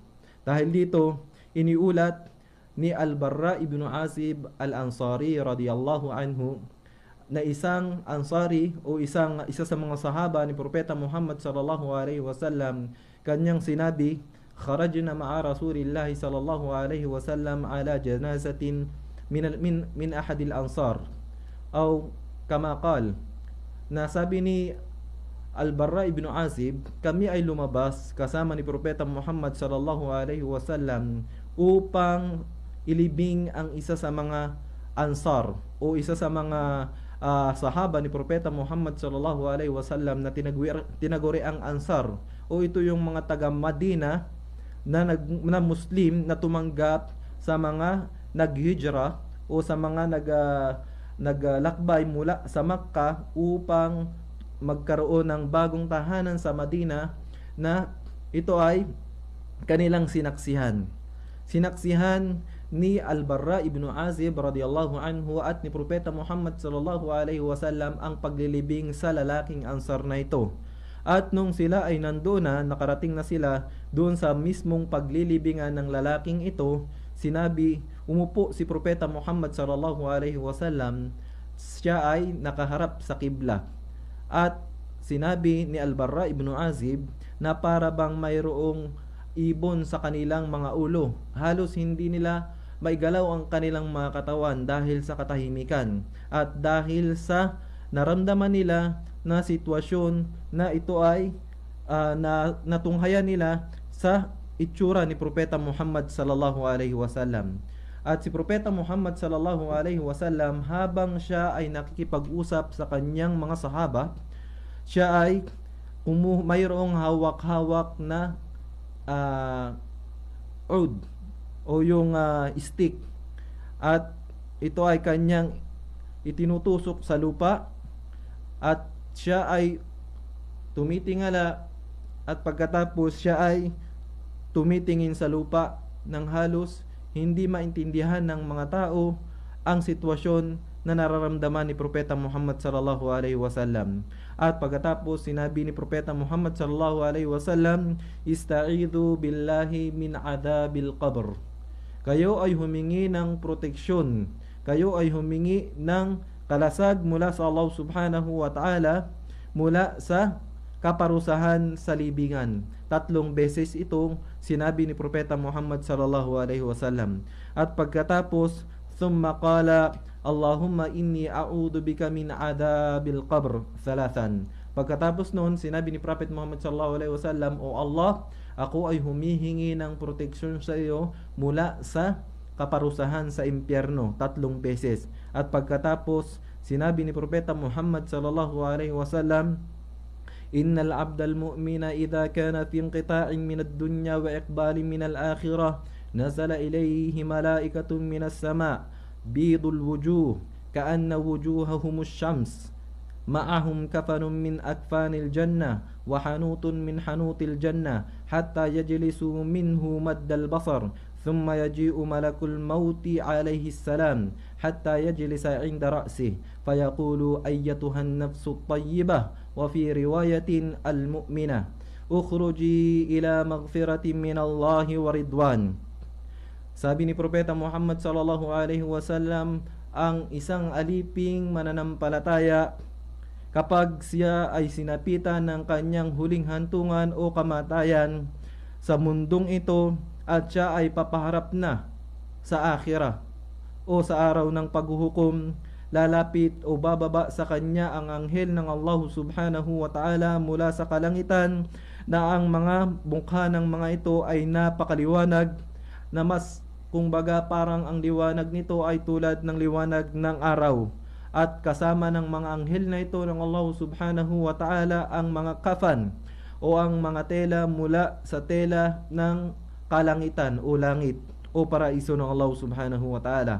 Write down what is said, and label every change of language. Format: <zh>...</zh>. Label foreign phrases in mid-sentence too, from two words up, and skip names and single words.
<tl>Dahil dito, iniulat ni Al-Barra ibn Azib Al-Ansari</tl> <ar>رضي الله عنه</ar> <tl>na isang Ansari o isa sa mga sahaba ni Propeta Muhammad</tl> <ar>صلى الله عليه وسلم,</ar> <tl>kanyang sinabi,</tl> <ar>خرجنا مع رسول الله صلى الله عليه وسلم على جنازة من أحد الأنصار, o كما قال,</ar> <tl>na sabi ni Al-Barra ibn Azib, kami ay lumabas kasama ni Propeta Muhammad</tl> <ar>صلى الله عليه وسلم</ar> <tl>upang ilibing ang isa sa mga ansar o isa sa mga sahaba ni Propeta Muhammad</tl> <ar>صلى الله عليه وسلم</ar> <tl>na tinaguri ang ansar, o ito yung mga taga Madina na Muslim na tumanggap sa mga naghijra o sa mga naglakbay mula sa Makkah upang magkaroon ng bagong tahanan sa Madina, na ito ay kanilang sinaksihan ni Al-Barra ibn Azib</tl> <ar>رضي الله عنه</ar> <tl>at ni Propeta Muhammad</tl> <ar>صلى الله عليه وسلم</ar> <tl>ang paglilibing sa lalaking ansar na ito. At nung sila ay nandoon na, nakarating na sila doon sa mismong paglilibingan ng lalaking ito, umupo si Propeta Muhammad</tl> <ar>صلى الله عليه وسلم,</ar> <tl>siya ay nakaharap sa kibla. At sinabi ni Al-Barra ibn Azib na para bang mayroong ibon sa kanilang mga ulo. Halos hindi nila maigalaw ang kanilang mga katawan dahil sa katahimikan at dahil sa naramdaman nila na sitwasyon na ito ay natunghayan nila sa itsura ni Propeta Muhammad</tl> <ar>صلى الله عليه وسلم.</ar> <tl>At si Propeta Muhammad</tl> <ar>صلى الله عليه وسلم,</ar> <tl>habang siya ay nakikipag-usap sa kanyang mga sahaba, siya ay mayroong hawak-hawak na oud o yung stick, at ito ay kanyang itinutusok sa lupa, at siya ay tumitingala, at pagkatapos siya ay tumitingin sa lupa ng halos hindi maintindihan ng mga tao ang sitwasyon na nararamdaman ni Propeta Muhammad</tl> <ar>صلى الله عليه وسلم.</ar> <tl>At pagkatapos sinabi ni Propeta Muhammad</tl> <ar>صلى الله عليه وسلم, استعيذوا بالله من عذاب القبر.</ar> <tl>Kayo ay humingi ng proteksyon, kayo ay humingi ng kalasag mula sa Allah</tl> <ar>سبحانه وتعالى</ar> <tl>mula sa kaparusahan sa libingan. 3 beses itong sinabi ni Propeta Muhammad</tl> <ar>صلى الله عليه وسلم.</ar> <tl>At pagkatapos,</tl> <ar>ثم قال اللهم إني أعوذ بك من عذاب القبر 3.</ar> <tl>Pagkatapos noon, sinabi ni Prophet Muhammad</tl> <ar>صلى الله عليه وسلم,</ar> <tl>O Allah, ako ay humihingi ng proteksyon sa iyo mula sa kaparusahan sa impyerno 3 beses. At pagkatapos, sinabi ni Propeta Muhammad</tl> <ar>صلى الله عليه وسلم إن العبد المؤمن إذا كان في انقطاع من الدنيا وإقبال من الآخرة نزل إليه ملائكة من السماء بيض الوجوه كأن وجوههم الشمس معهم كفن من أكفان الجنة وحنوط من حنوط الجنة حتى يجلسوا منه مد البصر ثم يجيء ملك الموت عليه السلام حتى يجلس عند رأسه فيقول أيتها النفس الطيبة وفي رواية المؤمنة اخرجي إلى مغفرة من الله ورضوان.</ar> <tl>Sabi ni Propeta Muhammad</tl> <ar>صلى الله عليه وسلم,</ar> <tl>ang isang aliping mananampalataya, kapag siya ay sinapitan ng kanyang huling hantungan o kamatayan sa mundong ito at siya ay papaharap na sa akhirah o sa araw ng paghuhukom, lalapit o bababa sa kanya ang anghel ng Allah</tl> <ar>سبحانه وتعالى</ar> <tl>mula sa kalangitan, na ang mga mukha ng mga ito ay napakaliwanag, na mas kumbaga parang ang liwanag nito ay tulad ng liwanag ng araw. At kasama ng mga anghel na ito ng Allah</tl> <ar>سبحانه وتعالى</ar> <tl>ang mga kafan o ang mga tela mula sa tela ng kalangitan o langit o paraiso ng Allah</tl> <ar>سبحانه وتعالى.</ar>